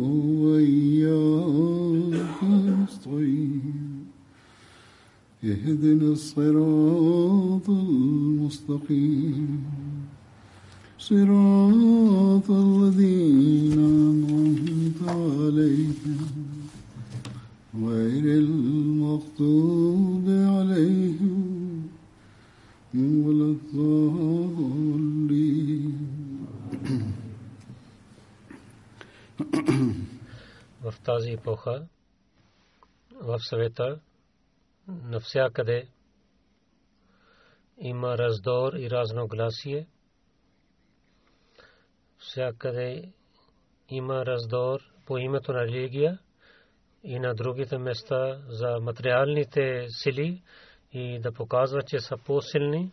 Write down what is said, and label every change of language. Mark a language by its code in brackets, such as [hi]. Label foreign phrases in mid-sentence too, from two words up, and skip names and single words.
[ar] وإياك نستعين اهدنا الصراط المستقيم صراط الذين أنعمت عليهم غير المغضوب عليهم ولا الضالين. [bg] В тази епоха в света навсякъде има раздор и разногласие. Всякъде има раздор по името на религия и на другите места за материалните сили и да показва, че са по-силни.